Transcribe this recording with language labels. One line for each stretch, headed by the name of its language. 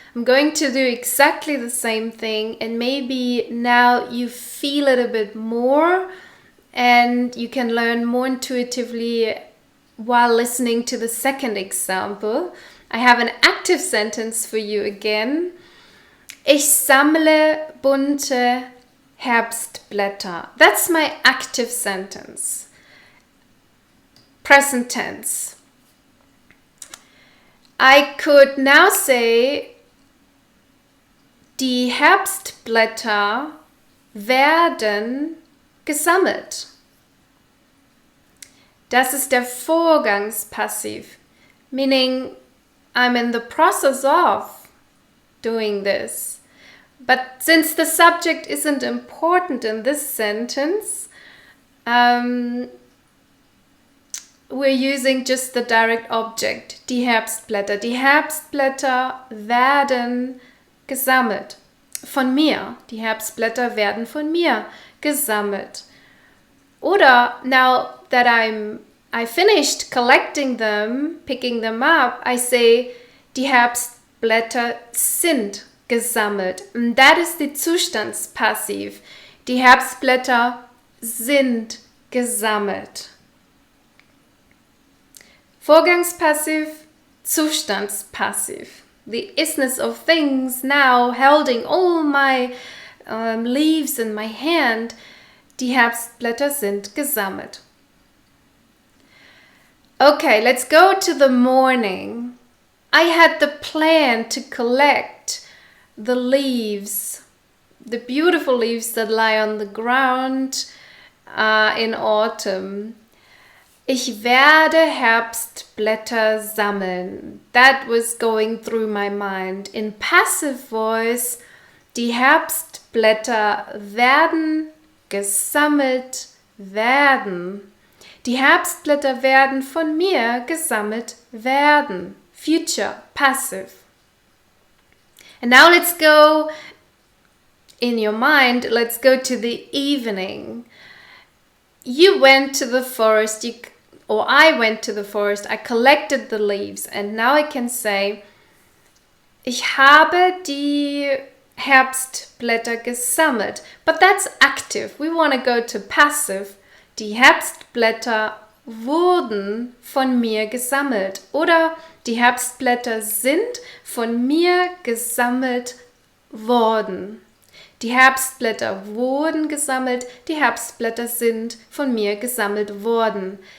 English: I'm going to do exactly the same thing, and maybe now you feel it a bit more and you can learn more intuitively while listening to the second example. I have an active sentence for you again.
German: Ich sammle bunte Herbstblätter.
English: That's my active sentence. Present tense. I could now say,
German: die Herbstblätter werden gesammelt. Das ist der Vorgangspassiv,
English: meaning I'm in the process of doing this. But since the subject isn't important in this sentence, we're using just the direct object, die Herbstblätter.
German: Die Herbstblätter werden gesammelt. Von mir. Die Herbstblätter werden von mir gesammelt. Oder now that I finished collecting them, picking them up, I say, die Herbstblätter sind gesammelt.
English: And that is the Zustandspassiv.
German: Die Herbstblätter sind gesammelt. Vorgangspassiv, Zustandspassiv.
English: The isness of things now holding all my leaves in my hand.
German: Die Herbstblätter sind gesammelt.
English: Okay, let's go to the morning. I had the plan to collect the leaves, the beautiful leaves that lie on the ground in autumn.
German: Ich werde Herbstblätter sammeln.
English: That was going through my mind. In passive voice,
German: die Herbstblätter werden gesammelt werden. Die Herbstblätter werden von mir gesammelt werden.
English: Future, passive. And now let's go, in your mind, let's go to the evening. You went to the forest, or I went to the forest, I collected the leaves, and now I can say,
German: ich habe die Herbstblätter gesammelt.
English: But that's active. We want to go to passive.
German: Die Herbstblätter wurden von mir gesammelt. Oder die Herbstblätter sind von mir gesammelt worden. Die Herbstblätter wurden gesammelt. Die Herbstblätter sind von mir gesammelt worden.